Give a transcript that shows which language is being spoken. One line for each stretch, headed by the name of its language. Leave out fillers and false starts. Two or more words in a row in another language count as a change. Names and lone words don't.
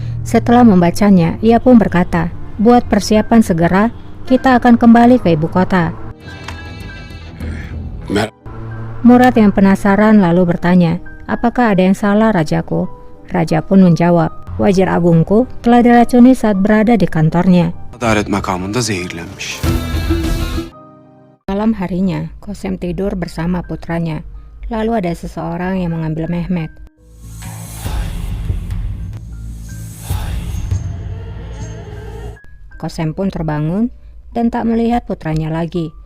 Indonesian: Setelah membacanya, ia pun berkata, "Buat persiapan segera, kita akan kembali ke ibu kota." Murad yang penasaran lalu bertanya, "Apakah ada yang salah, rajaku?" Raja pun menjawab, "Wazir agungku telah diracuni saat berada di kantornya."
Turkish: Adalet makamında zehirlenmiş.
Indonesian: Malam harinya, Kosem tidur bersama putranya. Lalu ada seseorang yang mengambil Mehmet. Kosem pun terbangun dan tak melihat putranya lagi.